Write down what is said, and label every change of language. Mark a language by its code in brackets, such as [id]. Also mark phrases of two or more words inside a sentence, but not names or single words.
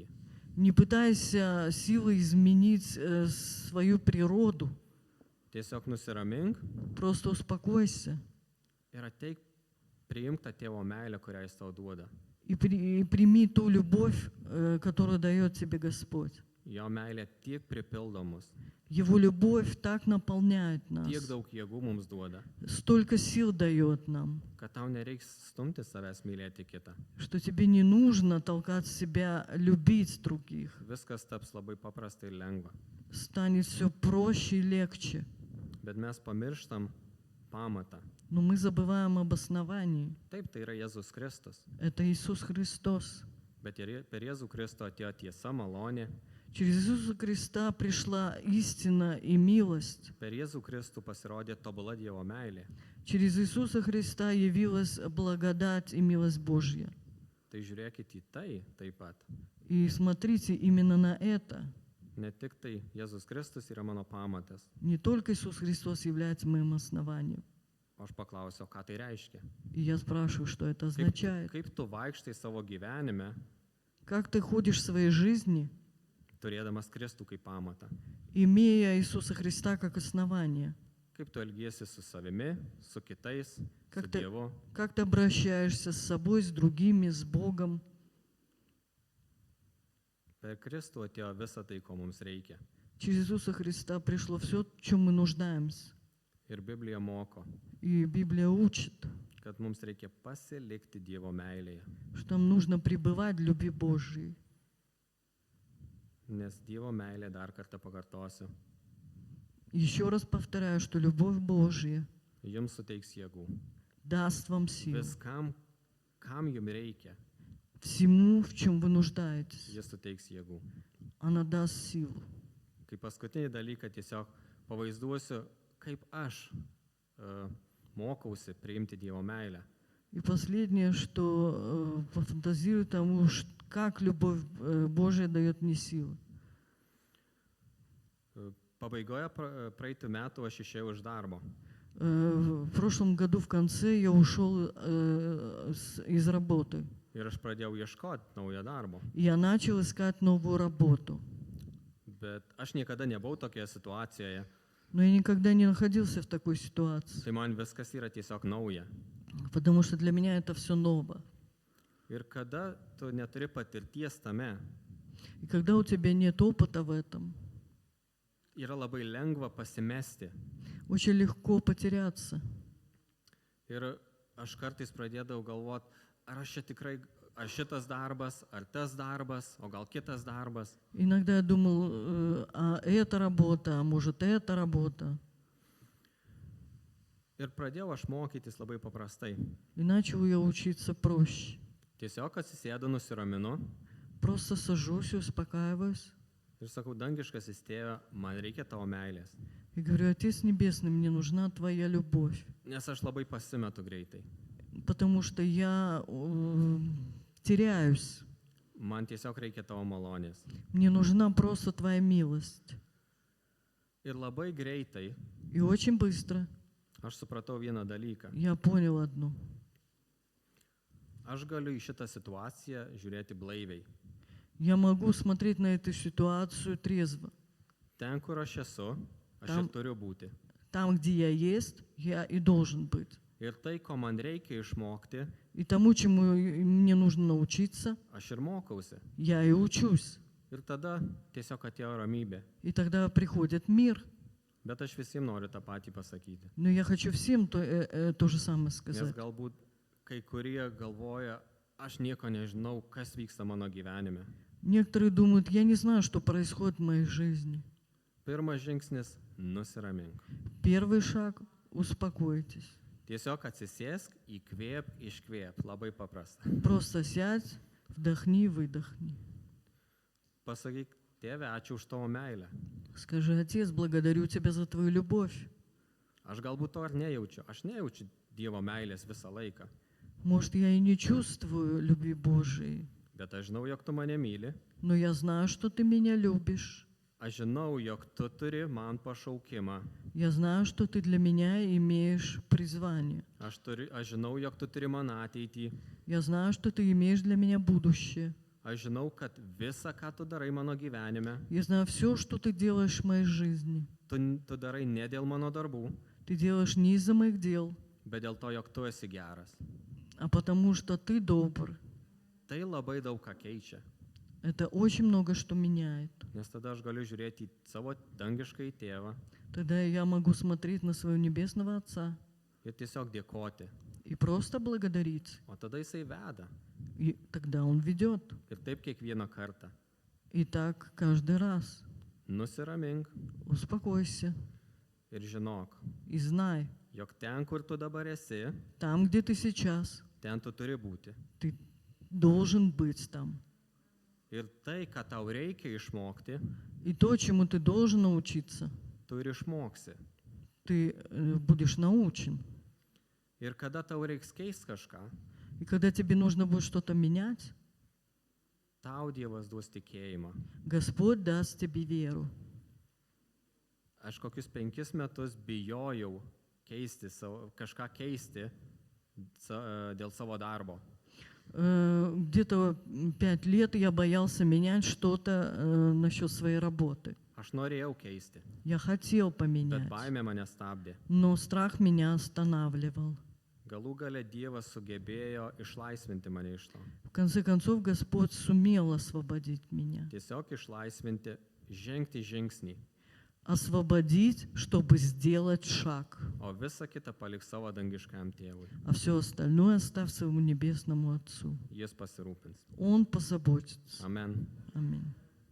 [ru] не пытайся силой изменить свою природу. [lt] Tiesiog nusiramink [ru] Просто успокойся [lt] ir ateik priimk tą tėvo meilę, kurią jis tau duoda. [ru] и прими ту любовь, которую дает тебе Господь. [lt] Jo meilė tiek pripildo mus, [ru] Его любовь так наполняет нас, [lt] tiek daug jėgų mums duoda, [ru] столько сил дает нам, [lt] kad tau nereiks stumti savęs mylėti kitą. [ru] что тебе не нужно толкать себя любить других. [lt] Viskas taps labai paprasta ir lengva. [ru] Станет все проще и легче. [lt] Bet mes pamirštam pamatą. [ru] Но мы забываем об основании. [lt] Taip, tai yra Jėzus Kristus. [ru] Это Иисус Христос. [lt] Bet ir per Jėzų Kristų atėjo tiesa, malonė. [ru] Через Иисуса Христа пришла истина и милость. [lt] Per Jėzų Kristų pasirodė tobula Dievo meilė. [ru] Через Иисуса Христа явилась благодать и милость Божья. [lt] Tai žiūrėkit į tai taip pat. [ru] И смотрите именно на это. [lt] Ne tik tai Jėzus Kristus yra mano pamatas. [ru] Не только Иисус Христос является моим основанием. [lt] O aš paklausiau, ką tai reiškia. [ru] И я спрашиваю, что это означает. [lt] Kaip tu vaikštai savo gyvenime, [ru] Как ты ходишь в своей жизни, [lt] turėdamas Kristų kaip pamatą. [ru] имея Иисуса Христа как основание? [lt] Kaip tu elgiesi su savimi, su kitais, su [ru] Как ты, [lt] Dievu. [ru] как ты обращаешься с собой, с другими, с Богом? [lt] Per Kristų atėjo visa tai, ko mums reikia. [ru] Через Иисуса Христа пришло все, в чем мы нуждаемся. [lt] Ir Biblija moko, [ru] И Библия учит, [lt] kad mums reikia pasilikti Dievo meilėje. [ru] что нам нужно пребывать в любви Божьей. [lt] Nes Dievo meilė, dar kartą pakartosiu, [ru] Еще раз повторяю, что любовь Божья [lt] jums suteiks jėgų. [ru] даст вам силу. [lt] Viskam, kam jums reikia, [ru] Всему, в чем вы нуждаетесь, [lt] jis suteiks jėgų. [ru] она даст силу. [lt] Kaip paskutinį dalyką tiesiog pavaizduosiu, kaip aš mokausi priimti Dievo meilę. [ru] И последнее, что пофантазирую тому, как любовь Божия дает мне силы. [lt] Pabaigoje praeitų metų aš išėjau iš darbo. [ru] В прошлом году в конце я ушел из работы. [lt] ir aš pradėjau ieškoti naujo darbo. [ru] И я начал искать новую работу. [lt] Bet aš niekada nebuvau tokioje situacijoje, [ru] Но я никогда не находился в такой ситуации, [lt] tai man viskas yra tiesiog nauja. [ru] потому что для меня это все ново. [lt] Ir kada tu neturi patirties tame, [ru] И когда у тебя нет опыта в этом, [lt] yra labai lengva pasimesti. [ru] очень легко потеряться. [lt] Ir aš kartais pradėdavau galvoti, ar aš čia tikrai, ar šitas darbas, ar tas darbas, o gal kitas darbas. [ru] Иногда я думал, а эта работа, а может эта работа. [lt] Ir pradėjau aš mokytis labai paprastai. [ru] И начал я учиться проще. [lt] Tiesiog atsisėdu, nusiraminu [ru] Просто сажусь и успокаиваюсь. [lt] ir sakau, dangiškasis tėve, man reikia tavo meilės. [ru] И говорю, Отец Небесный, мне нужна Твоя любовь. [lt] Nes aš labai pasimetu greitai. [ru] Потому что я теряюсь. [lt] Man tiesiog reikia tavo malonės. [ru] Мне нужна просто Твоя милость. [lt] Ir labai greitai [ru] И очень быстро [lt] aš supratau vieną dalyką. [ru] я понял одно. [lt] Aš galiu į šitą situaciją žiūrėti blaiviai. [ru] Я могу смотреть на эту ситуацию трезво. [lt] Ten, kur aš esu, aš [ru] Tam- [lt] ir turiu būti. [ru] Там, где я есть, я и должен быть. [lt] Ir tai, ko man reikia išmokti, [ru] И тому, чему мне нужно научиться, [lt] aš ir mokausi. [ru] я и учусь. [lt] Ir tada tiesiog atėjo ramybė. [ru] И тогда приходит мир. [lt] Bet aš visiems noriu tą patį pasakyti. [ru] Но я хочу всем то же самое [lt] Nes [ru] сказать. [lt] galbūt kai kurie galvoja, aš nieko nežinau, kas vyksta mano gyvenime. [ru] Некоторые думают, я не знаю, что происходит в моей жизни. [lt] Pirmas žingsnis - nusiramink. [ru] Первый шаг – успокойтесь. [lt] Tiesiog atsisėsk, įkvėp, iškvėp. Labai paprasta. [ru] Просто сядь, вдохни, выдохни. [lt] Pasakyk, tėve, ačiū už tavo meilę. [ru] Скажи, Отец, благодарю Тебя за Твою любовь. [lt] Aš galbūt to ir nejaučiu. Aš nejaučiu Dievo meilės visą laiką. [ru] Может, я и не чувствую любви Божией, [lt] Bet aš žinau, jog tu mane myli. [ru] но я знаю, что Ты меня любишь. [lt] Aš žinau, jog tu turi man pašaukimą. [ru] Я знаю, что Ты для меня имеешь призвание. [lt] Aš žinau, jog tu turi man ateitį. [ru] Я знаю, что Ты имеешь для меня будущее. [lt] Aš žinau, kad visa, ką tu darai mano gyvenime, [ru] Я знаю все, что Ты делаешь в моей жизни. [lt] tu darai ne dėl mano darbų, [ru] Ты делаешь не из-за моих дел, [lt] bet dėl to, jog tu esi geras. [ru] а потому что Ты добр. [lt] Tai labai daug ką keičia. [ru] Это очень много что меняет. [lt] Nes tada aš galiu žiūrėti į savo dangišką tėvą [ru] Тогда я могу смотреть на своего Небесного Отца [lt] ir tiesiog dėkoti. [ru] и просто благодарить. [lt] O tada jisai veda. [ru] И тогда Он ведет. [lt] Ir taip kiekvieną kartą. [ru] И так каждый раз. [lt] Nusiramink [ru] Успокойся [lt] ir žinok, [ru] и знай, [lt] jog ten, kur tu dabar esi, [ru] там, где ты сейчас, [lt] ten tu turi būti. [ru] ты должен быть там. [lt] Ir tai, ką tau reikia išmokti, [ru] И то, чему ты должен научиться, [lt] tu ir išmoksi. [ru] ты будешь научен. [lt] Ir kada tau reiks keisti kažką, [ru] И когда тебе нужно будет что-то менять, [lt] tau Dievas duos tikėjimą. [ru] Господь даст тебе веру. [lt] Aš kokius 5 metus bijojau kažką keisti dėl savo darbo. [ru] Где-то 5 лет я боялся менять что-то насчет своей работы. [lt] Aš norėjau keisti, [ru] Я хотел [lt] bet [ru] поменять, [lt] baimė mane stabdė. [ru] но страх меня останавливал. [lt] Galų gale Dievas sugebėjo išlaisvinti mane iš to. [ru] В конце концов, Господь сумел освободить меня. [lt] Tiesiog išlaisvinti, žengti žingsnį, [ru] Освободить, чтобы сделать шаг. [lt] o visą kitą palik savo dangiškam tėvui. [ru] А все остальное оставь своему Небесному Отцу. [lt] Jis pasirūpins. [ru] Он позаботится. [lt] Amen. [ru] Аминь.